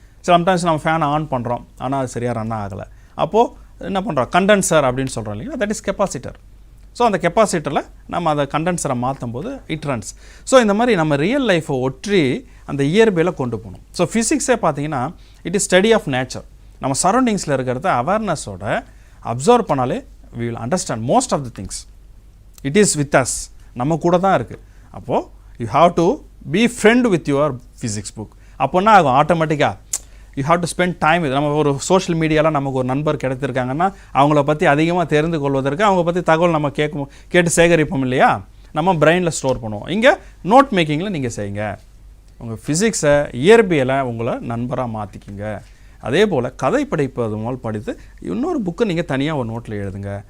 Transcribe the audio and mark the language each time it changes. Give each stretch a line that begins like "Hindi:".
Tamil: Sometimes நம்ம ஃபேனை on பண்ணுறோம், ஆனால் அது சரியாக ரன் ஆகலை. அப்போது என்ன பண்ணுறோம், கண்டென்சர் அப்படின்னு சொல்கிறோம் இல்லைங்களா,
English: That is capacitor.
Tamil: ஸோ அந்த கெப்பாசிட்டரில் நம்ம அதை கண்டென்சரை மாற்றும் போது இட் ரன்ஸ். ஸோ இந்த மாதிரி நம்ம ரியல் லைஃப்பை ஒற்றி அந்த இயற்பியலை கொண்டு போகணும். ஸோ ஃபிசிக்ஸே பார்த்தீங்கன்னா
English: It is study of nature.
Tamil: நம்ம சரௌண்டிங்ஸில் இருக்கிறத அவேர்னஸோட அப்சர்வ் பண்ணாலே
English: we will understand most of the things. It is with us,
Tamil: நம்ம கூட தான் இருக்குது.
English: அப்போது you have to be friend with your physics book.
Tamil: அப்போன்னா ஆகும் ஆட்டோமேட்டிக்காக
English: you have to spend time with.
Tamil: நம்ம ஒரு சோஷியல் மீடியாவில் நமக்கு ஒரு நண்பர் கிடைத்திருக்காங்கன்னா அவங்கள பற்றி அதிகமாக தெரிந்து கொள்வதற்கு அவங்க பற்றி தகவல் நம்ம கேட்டு சேகரிப்போம் இல்லையா, நம்ம பிரெயினில் ஸ்டோர் பண்ணுவோம். இங்கே நோட் மேக்கிங்கில் நீங்கள் செய்யுங்க. உங்கள் ஃபிசிக்ஸை இயற்பியலை உங்களை நண்பராக மாற்றிக்கிங்க. அதே போல் கதை படிப்பது முதல் படித்து இன்னொரு புக்கு நீங்கள் தனியாக ஒரு நோட்டில் எழுதுங்க.